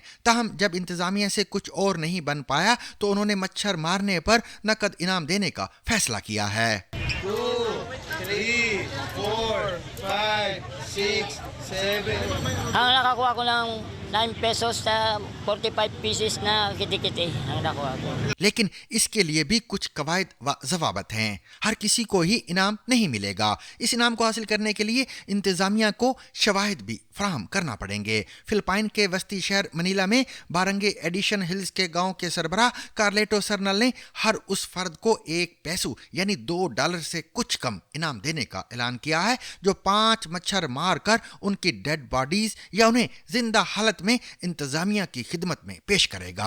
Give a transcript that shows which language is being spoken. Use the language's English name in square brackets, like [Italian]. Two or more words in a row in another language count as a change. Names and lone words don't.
[Urdu] تاہم جب انتظامیہ سے کچھ اور نہیں بن پایا تو انہوں نے مچھر مارنے پر نقد انعام دینے کا فیصلہ کیا ہے. 2, 3, 4, 5, 6, 7. [Filipino] Ang nakakuha ko ng 9 pesos sa 45 pieces na kiti-kiti ang nakuha ko। [Urdu] لیکن اس کے لیے بھی کچھ قواعد و ضوابط ہیں. ہر کسی کو ہی انعام نہیں ملے گا۔ اس انعام کو حاصل کرنے کے لیے انتظامیہ کو شواہد بھی فراہم کرنا پڑیں گے. فلپائن کے وسطی شہر منیلا میں بارنگے ایڈیشن ہلز کے گاؤں کے سربراہ کارلیٹو سرنل نے ہر اس فرد کو 1 پیسو یعنی $2 سے کچھ کم انعام دینے کا اعلان کیا ہے جو 5 مچھر مار کر ان کی [English] dead bodies [Urdu] یا انہیں زندہ حالت میں انتظامیہ کی خدمت میں پیش کرے گا.